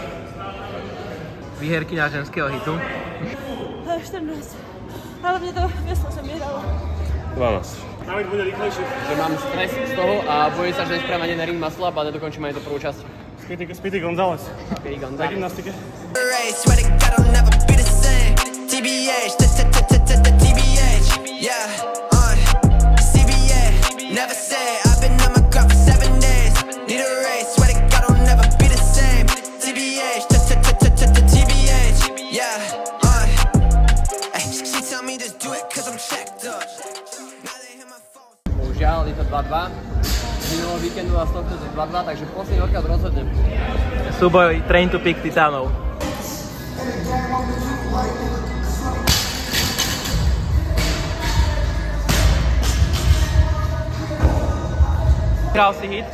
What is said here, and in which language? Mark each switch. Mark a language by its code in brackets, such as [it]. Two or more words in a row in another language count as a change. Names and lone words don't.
[sk] Výherkyňa ženského hitu? 14. Ale mne to veslo sa mi hralo. 12. David bude rýchlejší. Že mám stres z toho a bojím sa, že nespravím ani na ring maslap a nedokončím ani tú prvú časť. Speedy González. Speedy Na González. gymnastike. [en] Swear to God, I'll never be the same. TBH, TBH, yeah, CBA, never say, I've been on my grind for 7 days. Need a race, swear to God, I'll never be the same. TBH, TBH, yeah, she tell me just do it cause I'm checked up. Now they hear my phone. [sk] Bohužiaľ, je to 2-2. Z minulého víkendu a z tohto je 2-2, takže posledný workout rozhodne. Súboj Train to Peak Titánov. Vyhral si hit?